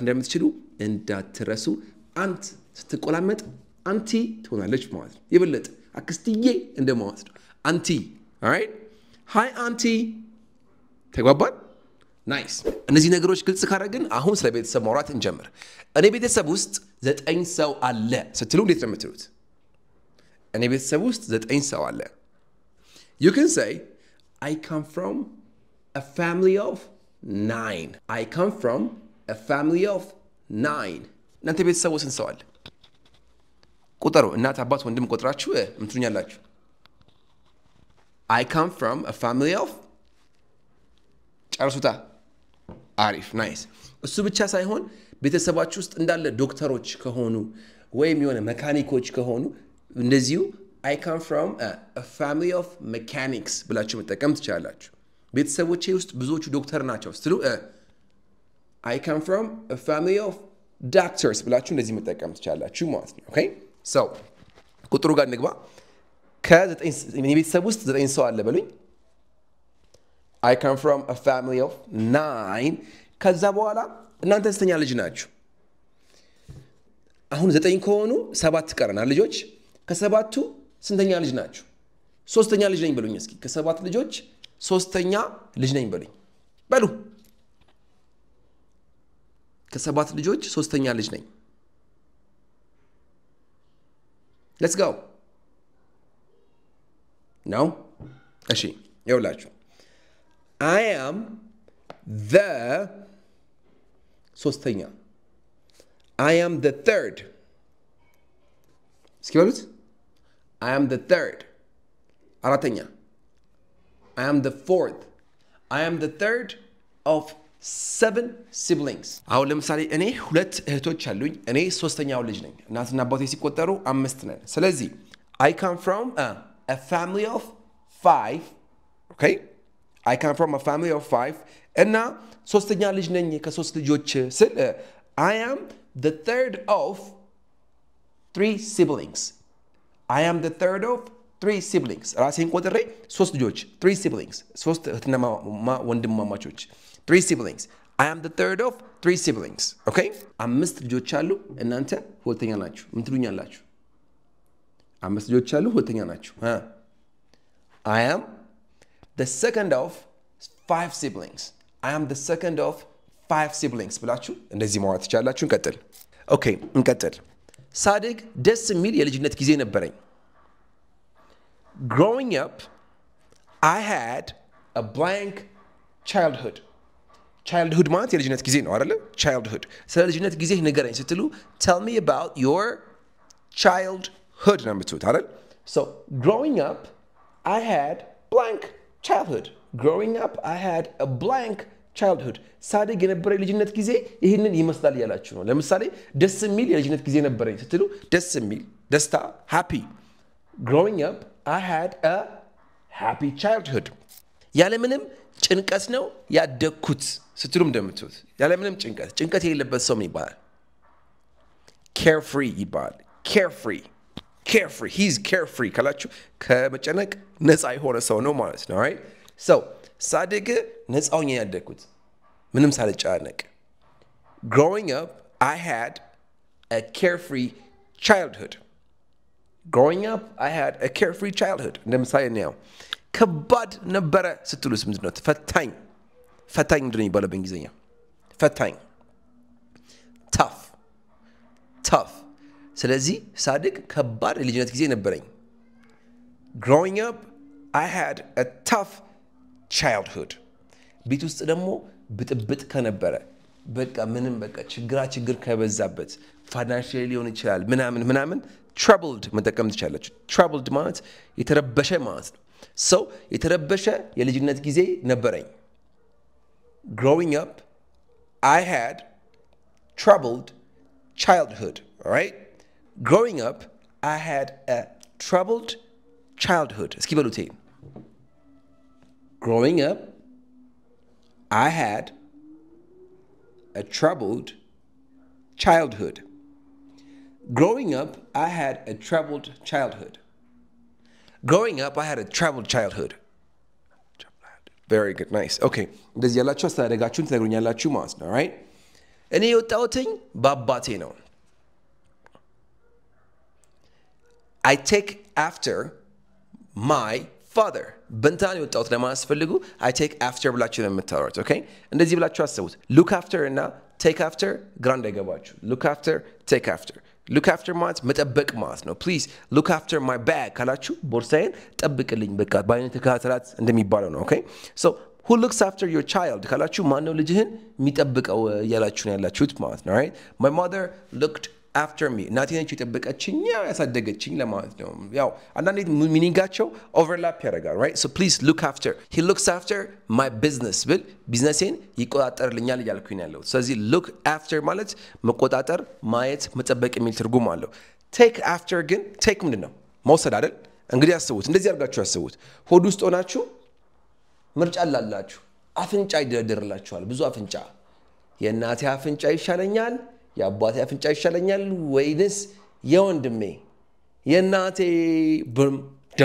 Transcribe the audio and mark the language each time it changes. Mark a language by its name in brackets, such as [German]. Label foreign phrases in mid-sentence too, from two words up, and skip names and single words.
[Amharic] እንደምትችሉ እንዳትረሱ አንት ስትቆላመጥ አንቲ ትሆናለች ማለት ነው ይበለጥ አክስትዬ እንደማለት ነው አንቲ [English] alright hi auntie [Amharic] ተግባባን ናይስ እነዚህ ነገሮች ግልጽ ካደረግን አሁን ስለ ቤተሰብ ማውራት እንጀምር እኔ ቤተሰብ ውስጥ 9 ሰው አለ ስትሉ እንዴት ነው የምትሉት እኔ ቤተሰብ ውስጥ 9 ሰው አለ [English] you can say I come from a family of 9 I come from a family of 9 [Amharic] እናንተ ቤተሰብ ውስጥ ሰው አለ ቁጥሩ እናት አባት ወንድም ቆጥራችሁ ምትሉኛላችሁ [English] I come from a family of [Amharic] ጨርሱታ አሪፍ ናይስ እሱ ብቻ ሳይሆን ቤተሰባችሁ ውስጥ እንዳለ ዶክተሮች ከሆኑ ወይም የሆነ መካኒኮች ከሆኑ እንደዚሁ [English] I come from a family of mechanics [Amharic] ብላችሁ መጠቀም ትችላላችሁ ቤተሰቦቼ ውስጥ ብዙዎቹ ዶክተር ናቸው ስትሉ [English] I come from a family of doctors [Amharic] ብላችሁ እንደዚህ መጠቀም ትችላላችሁ ማለት ነው ኦኬ so ቁጥሩ ጋር እንግባ ከ9 ቤተሰብ ውስጥ 9 ሰው አለ በሉኝ [English] I come from a family of 9 [Amharic] ከዛ በኋላ እናንተ ስንተኛ ልጅ ናችሁ አሁን 9 ከሆኑ 7 ቀረናል ልጆች ከሰባቱ ስንተኛ ልጅ ናችሁ ሶስተኛ ልጅ ነኝ በሉኝ እስኪ ከሰባት ልጆች ሶስተኛ ልጅ ነኝ በሉኝ በሉ ከሰባት ልጆች ሶስተኛ ልጅ ነኝ [English] let's go [Amharic] no እሺ ይኸውላችሁ [English] I am the [Amharic] ሶስተኛ [English] I am the third [Amharic] እስኪ በሉት [English] I am the third [Amharic] አራተኛ [English] I am the fourth I am the third of 7 siblings [Amharic] አሁን ለምሳሌ እኔ ሁለት እህቶች አሉኝ እኔ ሶስተኛው ልጅ ነኝ እናትና አባቴ ሲቆጠሩ 5 ነን ስለዚህ [English] I come from a family of 5 okay I come from a family of 5 [Amharic] እና ሶስተኛ ልጅ ነኝ ከሶስት ልጆች ስል [English] I am the third of 3 siblings I am the third of 3 [Amharic] siblings ራሴን ቆጥሬ ሶስት ልጆች 3 siblings ሶስት እህትና ወንድማማቾች 3 siblings [English] I am the third of 3 siblings okay [Amharic] 5 ልጆች አሉ እናንተ ሁለተኛ ናችሁ ምን ትሉኛላችሁ 5 ልጆች አሉ ሁለተኛ ናችሁ [English] I am the second of 5 siblings I am the second of 5 siblings [Amharic] ብላችሁ እንደዚህ ማውራት ትችላላችሁ እንቀጥል ኦኬ እንቀጥል ሳድግ ደስ የሚል የልጅነት ጊዜ ነበረኝ [English] growing up I had a blank childhood [Amharic] ማለት የልጅነት ጊዜ ነው አይደል childhood ስለ ልጅነት ጊዜ ንገረኝ ስትሉ [English] tell me about your childhood [Amharic] ነው የምትሉት አይደል [English] so growing up I had blank childhood growing up I had a blank childhood [Amharic] ሳድግ የነበረ የልጅነት ጊዜ ይህንን ይመስላል ያላችሁ ነው ለምሳሌ ደስ የሚል የልጅነት ጊዜ ነበረኝ ስትሉ ደስ የሚል ደስታ [English] happy growing up I had a happy childhood [Amharic] ያለምንም ጭንቀት ነው ያደግኩት ስትሉም እንደምትሉት ያለምንም ጭንቀት የሌለበት ሰው ይባላል carefree ይባላል [English] carefree he's carefree [Amharic] ካላችሁ ከመጨነቅ ነፃ የሆነ ሰው ነው ማለት ነው [English] right so [Amharic] ሳድግ ነፃውኝ ያደግኩት ምንም ሳልጨናነቅ [English] growing up I had a carefree childhood [Amharic] growing up I had a carefree childhood እንደምሳሌ ነው ከባድ ነበረ ስትሉስ ምንድነው ፈታኝ ምንድነው ይባላል በእንግሊዘኛ ፈታኝ tough ስለዚህ ሳድግ ከባድ የልጅነት ጊዜ ነበረኝ [English] growing up I had a tough childhood [Amharic] ቤት ውስጥ ደግሞ ብጥብጥ ከነበረ በቃ ምንም በቃ ችግር ከበዛበት ፋይናንሻሊ ሊሆን ይችላል ምናምን troubled መጠቀም ትችላላችሁ troubled ማለት የተረበሸ ማለት ነው So የተረበሸ የልጅነት ጊዜ ነበረኝ. [English] Growing up, I had troubled childhood, all right? Growing up, I had a troubled childhood. [Amharic] እስኪ በሉት. [English] Growing up, I had a troubled childhood. Growing up, I had a troubled childhood. Growing up, I had a troubled childhood. Very good, nice. [Amharic] Okay. እንደዚህ ያላችሁ አስተዳደጋችሁን ትነግሩኛላችሁ ማለት ነው, right? እኔ የወጣሁትኝ በአባቴ ነው. [English] I take after my father. [Amharic] በንታን የወጣሁት ለማስፈልጉ [English] I take after [Amharic] ብላችሁ ነው የምታወሩት, okay? እንደዚህ ብላችሁ አስቡት. [English] Look after [Amharic] እና [English] take after [Amharic] ግራ እንዳይገባችሁ. [English] Look after, take after. Look after [Amharic] ማለት መጠበቅ ማለት ነው. [English] Please look after my bag [Amharic] ካላችሁ ቦርሳዬን ጠብቅልኝ በቃ በአይነት ተከታተላት እንደሚባለው ነው, [English] okay? So who looks after your child [Amharic] ካላችሁ ማን ነው ልጅህን የሚጠብቀው ያላችሁ ነው ያላችሁት ማለት ነው, [English] right? My mother looked after me. [Amharic] እናቴ ነች የጠበቀችኝ ያሳደገችኝ ለማለት ነው. ያው አንዳንዴ ሚኒንጋቸው ኦቨርላፕ ያደርጋል, [English] right? So please look after. He looks after my business [Amharic] ብል ቢዝነሴን ይቆጣጠርልኛል እያልኩኝ ያለው. ስለዚህ [English] look after [Amharic] ማለት መቆጣጠር፣ ማየት፣ መጠበቅ የሚል ትርጉም አለው. [English] take after [Amharic] ግን take ምንድን ነው? መውሰድ አይደል? እንግዲህ አስቡት፣ እንደዚህ አድርጋችሁ አስቡት። ሆድ ውስጥ ሆናችሁ ምርጫ አላላችሁ። አፍንጫ ይደረደርላችኋል፣ ብዙ አፍንጫ። የእናቴ አፍንጫ ይሻለኛል የአባቴ አፍንጫ ይሻለኛል ወይንስ የወንድሜ የእናቴ ደም?